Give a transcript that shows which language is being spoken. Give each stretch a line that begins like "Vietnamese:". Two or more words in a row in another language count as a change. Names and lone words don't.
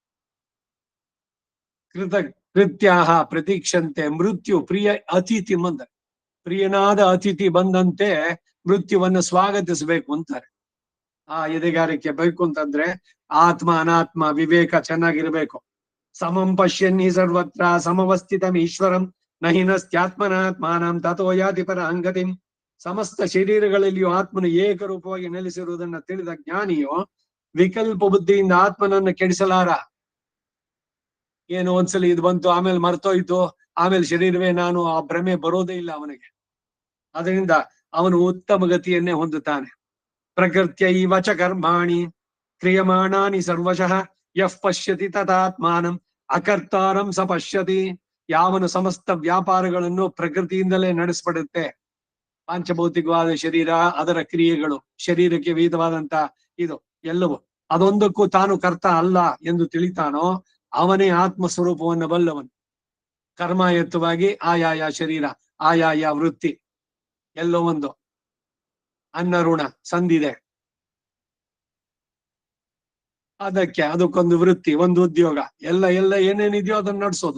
Sanskrit: ಕೃತ್ಯಾಹ ಪ್ರತೀಕ್ಷಂತೆ ಮೃತ್ಯು ಪ್ರಿಯ ಅತಿಥಿ ಬಂದ.
Kannada: ಪ್ರಿಯನಾದ ಅತಿಥಿ ಬಂದಂತೆ ಮೃತ್ಯುವನ್ನು ಸ್ವಾಗತಿಸಬೇಕು ಅಂತಾರೆ. ಆ ಎದೆಗಾರಿಕೆ ಬೇಕು ಅಂತಂದ್ರೆ ಆತ್ಮ ಅನಾತ್ಮ ವಿವೇಕ ಚೆನ್ನಾಗಿರ್ಬೇಕು.
Sanskrit: ಸಮಂ ಪಶ್ಯನ್ನಿ ಸರ್ವತ್ರ ಸಮವಸ್ಥಿತಂ ಈಶ್ವರಂ ನಹಿನಸ್ತ್ಯಾತ್ಮನಾತ್ಮಾನಂ ತಥೋ ಯಾತಿ ಪರಾಂಗತಿಂ.
Kannada: ಸಮಸ್ತ ಶರೀರಗಳಲ್ಲಿಯೂ ಆತ್ಮನು ಏಕರೂಪವಾಗಿ ನೆಲೆಸಿರುವುದನ್ನ ತಿಳಿದ ಜ್ಞಾನಿಯು ವಿಕಲ್ಪ ಬುದ್ಧಿಯಿಂದ ಆತ್ಮನನ್ನ ಕೆಡಿಸಲಾರ. ಏನು ಒಂದ್ಸಲಿ ಇದು ಬಂತು, ಆಮೇಲೆ ಮರ್ತೋಯ್ತು, ಆಮೇಲೆ ಶರೀರವೇ ನಾನು, ಆ ಭ್ರಮೆ ಬರೋದೇ ಇಲ್ಲ ಅವನಿಗೆ. ಅದರಿಂದ ಅವನು ಉತ್ತಮ ಗತಿಯನ್ನೇ ಹೊಂದುತ್ತಾನೆ.
Sanskrit: ಪ್ರಕೃತ್ಯೈವ ಚ ಕರ್ಮಾಣಿ ಕ್ರಿಯಮಾಣಾನಿ ಸರ್ವಶಃ ಯಃ ಪಶ್ಯತಿ ತಥಾತ್ಮಾನಂ ಅಕರ್ತಾರಂ ಸ ಪಶ್ಯತಿ.
Kannada: ಯಾವನು ಸಮಸ್ತ ವ್ಯಾಪಾರಗಳನ್ನು ಪ್ರಕೃತಿಯಿಂದಲೇ ನಡೆಸಪಡುತ್ತೆ, ಪಾಂಚಭೌತಿಕವಾದ ಶರೀರ, ಅದರ ಕ್ರಿಯೆಗಳು, ಶರೀರಕ್ಕೆ ವಿಧವಾದಂತ ಇದು ಎಲ್ಲವೂ, ಅದೊಂದಕ್ಕೂ ತಾನು ಕರ್ತ ಅಲ್ಲ ಎಂದು ತಿಳಿತಾನೋ ಅವನೇ ಆತ್ಮ ಸ್ವರೂಪವನ್ನು ಬಲ್ಲವನು. ಕರ್ಮಾಯತ್ತವಾಗಿ ಆಯಾಯ ಶರೀರ, ಆಯಾಯ ವೃತ್ತಿ, ಎಲ್ಲೋ ಒಂದು ಅನ್ನ ಋಣ ಸಂದಿದೆ, ಅದಕ್ಕೊಂದು ವೃತ್ತಿ, ಒಂದು ಉದ್ಯೋಗ, ಎಲ್ಲ ಏನೇನಿದೆಯೋ ಅದನ್ನ ನಡ್ಸೋದು.